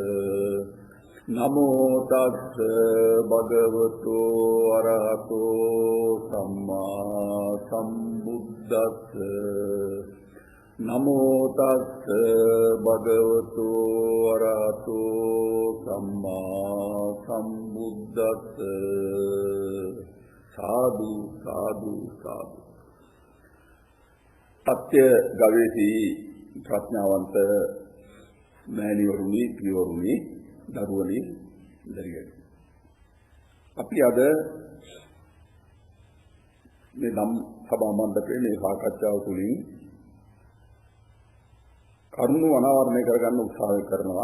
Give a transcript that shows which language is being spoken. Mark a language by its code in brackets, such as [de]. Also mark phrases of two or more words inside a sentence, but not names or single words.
[pi] නමෝ තස්ස භගවතු අරහතෝ සම්මා සම්බුද්දස්ස. නමෝ තස්ස භගවතු අරහතෝ සම්මා සම්බුද්දස්ස. [si] සාදු සාදු සාදු. සත්‍ය ගවේෂී ප්‍රඥාවන්ත මෑණිවරුනි, පියවරුනි, දරුවනි, දරියනි, අපි අද මේ නම් සභා මණ්ඩපයේ මේ සාකච්ඡාව තුළින් කරුණු අනාවරණය කරගන්න උත්සාහ කරනවා.